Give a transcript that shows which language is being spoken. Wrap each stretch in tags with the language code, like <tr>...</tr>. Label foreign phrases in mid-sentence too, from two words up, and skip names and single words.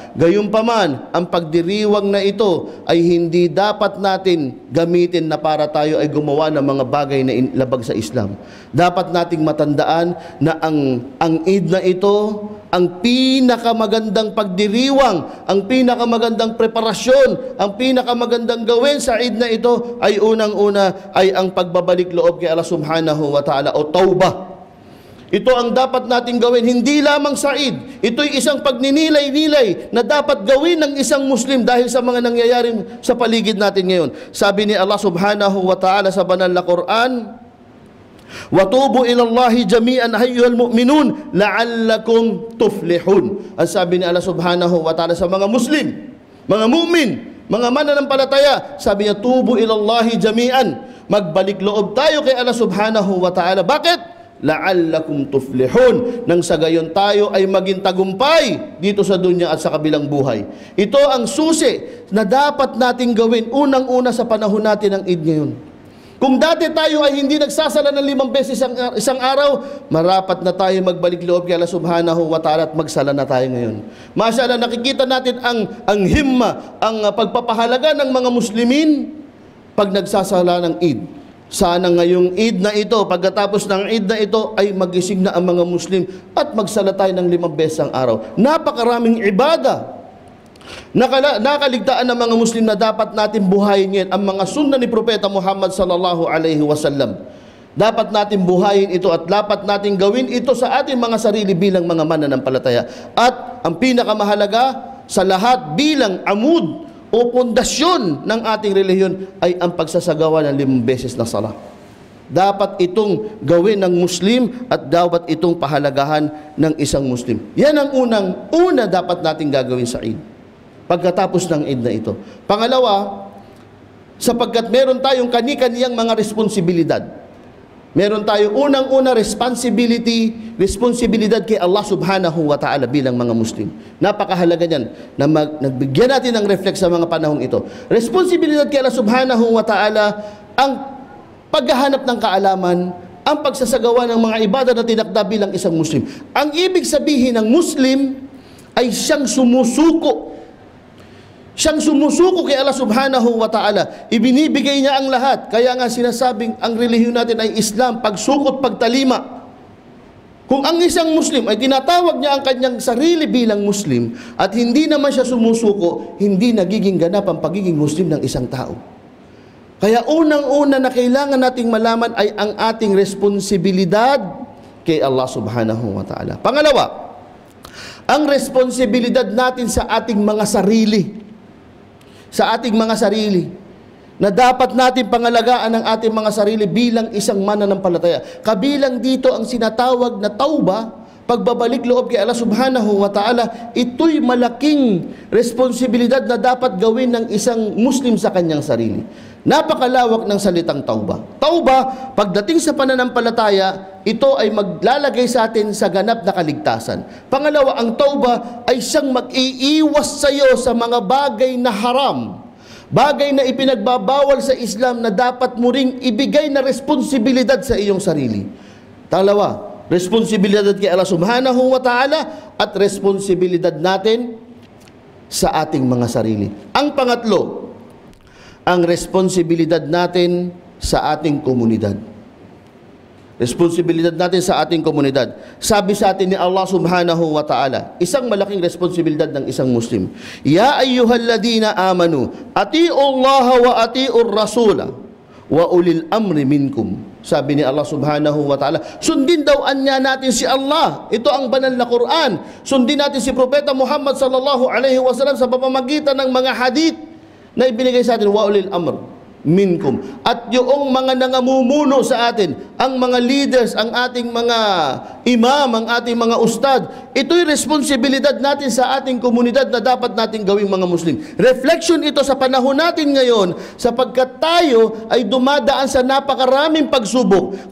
<tl>Gayunpaman, ang pagdiriwang na ito ay hindi dapat natin gamitin na para tayo ay gumawa ng mga bagay na labag sa Islam. Dapat nating matandaan na ang Eid na ito, ang pinakamagandang pagdiriwang, ang pinakamagandang preparasyon, ang pinakamagandang gawin sa Eid na ito ay unang-una ay ang pagbabalik loob kay Allah</tl> <ar>سبحانه وتعالى</ar> <tl>o tawbah. Ito ang dapat nating gawin, hindi lamang sa Eid. Ito'y isang pagninilay-nilay na dapat gawin ng isang Muslim dahil sa mga nangyayari sa paligid natin ngayon. Sabi ni Allah</tl> <ar>سبحانه وتعالى</ar> <tl>sa banal na Quran,</tl> <ar>وَتُوبُوا إِلَى اللَّهِ جَمِيعًا أَيُّهَا الْمُؤْمِنُونَ لَعَلَّكُمْ تُفْلِحُونَ.</ar> <tl>Ang sabi ni Allah</tl> <ar>سبحانه وتعالى</ar> <tl>sa mga Muslim, mga mu'min, mga mananampalataya, sabi niya,</tl> <ar>تُوبُوا إِلَى اللَّهِ جَمِيعًا.</ar> <tl>Magbalik loob tayo kay Allah</tl> <ar>سبحانه وتعالى.</ar> <tl>Bakit?</tl> <ar>لعلكم تفلحون.</ar> <tl>Nang sa gayon tayo ay maging tagumpay dito sa dunya at sa kabilang buhay. Ito ang susi na dapat nating gawin unang-una sa panahon natin ng Eid ngayon. Kung dati tayo ay hindi nagsasala ng 5 beses isang araw, marapat na tayo magbalik loob kay Allah</tl> <ar>سبحانه وتعالى</ar> <tl>at magsala na tayo ngayon. Masyaallah, nakikita natin ang himma, ang pagpapahalaga ng mga Muslimin pag nagsasala ng Eid. Sana ngayong Eid na ito, pagkatapos ng Eid na ito, ay magising na ang mga Muslim at magsala tayo ng 5 beses ang araw. Napakaraming ibada. Nakaligtaan ng mga Muslim na dapat natin buhayin ngayon ang mga sunna ni Propeta Muhammad</tl> <ar>صلى الله عليه وسلم.</ar> <tl>Dapat natin buhayin ito at dapat natin gawin ito sa ating mga sarili bilang mga mananampalataya. At ang pinakamahalaga sa lahat bilang amud o pundasyon ng ating relihiyon ay ang pagsasagawa ng 5 beses na sala. Dapat itong gawin ng Muslim at dapat itong pahalagahan ng isang Muslim. Yan ang una dapat natin gagawin sa Eid. Pagkatapos ng Eid na ito. Pangalawa, sapagkat meron tayong kani-kaniyang mga responsibilidad. Meron tayong unang-una responsibilidad kay Allah</tl> <ar>سبحانه وتعالى</ar> <tl>bilang mga Muslim. Napakahalaga niyan na nagbigyan natin ng reflex sa mga panahong ito. Responsibilidad kay Allah</tl> <ar>سبحانه وتعالى</ar> <tl>ang paghahanap ng kaalaman, ang pagsasagawa ng mga ibada na tinakda bilang isang Muslim. Ang ibig sabihin ng Muslim ay siyang sumusuko. Siyang sumusuko kay Allah</tl> <ar>سبحانه وتعالى.</ar> <tl>Ibinibigay niya ang lahat. Kaya nga sinasabing ang relihiyon natin ay Islam, pagsukot, pagtalima. Kung ang isang Muslim ay tinatawag niya ang kanyang sarili bilang Muslim at hindi naman siya sumusuko, hindi nagiging ganap ang pagiging Muslim ng isang tao. Kaya unang-una na kailangan nating malaman ay ang ating responsibilidad kay Allah</tl> <ar>سبحانه وتعالى.</ar> <tl>Pangalawa, ang responsibilidad natin sa ating mga sarili. Sa ating mga sarili, na dapat natin pangalagaan ang ating mga sarili bilang isang mananampalataya. Kabilang dito ang sinatawag na tauba, pagbabalik loob kay Allah</tl> <ar>سبحانه وتعالى.</ar> <tl>Ito'y malaking responsibilidad na dapat gawin ng isang Muslim sa kanyang sarili. Napakalawak ng salitang tauba. Tauba, pagdating sa pananampalataya, ito ay maglalagay sa atin sa ganap na kaligtasan. Pangalawa, ang tauba ay siyang mag-iiwas sa iyo sa mga bagay na haram. Bagay na ipinagbabawal sa Islam na dapat mo ring ibigay na responsibilidad sa iyong sarili. Dalawa, responsibilidad kay Allah</tl> <ar>سبحانه وتعالى</ar> <tl>at responsibilidad natin sa ating mga sarili. Ang pangatlo, ang responsibilidad natin sa ating komunidad. Responsibilidad natin sa ating komunidad. Sabi sa atin ni Allah</tl> <ar>سبحانه وتعالى,</ar> <tl>isang malaking responsibilidad ng isang Muslim.</tl> <ar>يا أيها الذين آمنوا، أطيعوا الله وأطيعوا الرسول وأولي الأمر منكم.</ar> <tl>Sabi ni Allah</tl> <ar>سبحانه وتعالى,</ar> <tl>sundin daw anya natin si Allah. Ito ang banal na Quran. Sundin natin si Propeta Muhammad</tl> <ar>صلى الله عليه وسلم</ar> <tl>sa pamamagitan ng mga hadith na ibinigay sa atin,</tl> <ar>وأولي الأمر. منكم.</ar> <tl>At yung mga nangamumuno sa atin, ang mga leaders, ang ating mga imam, ang ating mga ustad, ito'y responsibilidad natin sa ating komunidad na dapat nating gawing mga Muslim. Reflection ito sa panahon natin ngayon, sapagkat tayo ay dumadaan sa napakaraming pagsubok.</tl>